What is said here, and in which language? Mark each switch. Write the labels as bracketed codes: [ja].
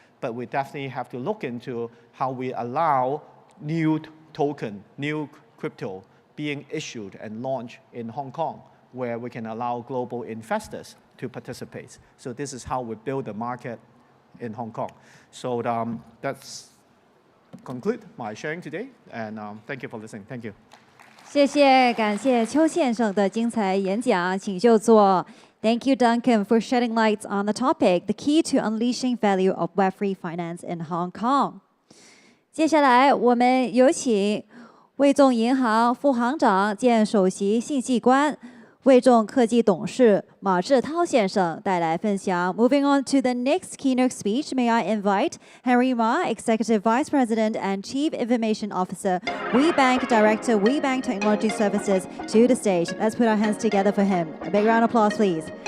[en] But we definitely have to look into how we allow new token, new crypto being issued and launched in Hong Kong, where we can allow global investors to participate. So this is how we build the market in Hong Kong. So that's conclude my sharing today, and thank you for listening. Thank you. [zh] 谢谢，感谢邱先生的精彩演讲，请就座。 [en] Thank you, Duncan, for shedding light on the topic, the key to unleashing value of Web3 finance in Hong Kong. [zh] 接下来，我们有请魏众银行副行长兼首席信息官、魏众科技董事马志涛先生带来分享。 [en] Moving on to the next keynote speech, may I invite Henry Ma, Executive Vice President and Chief Information Officer, WeBank Director, WeBank Technology Services, to the stage. Let's put our hands together for him. A big round of applause, please.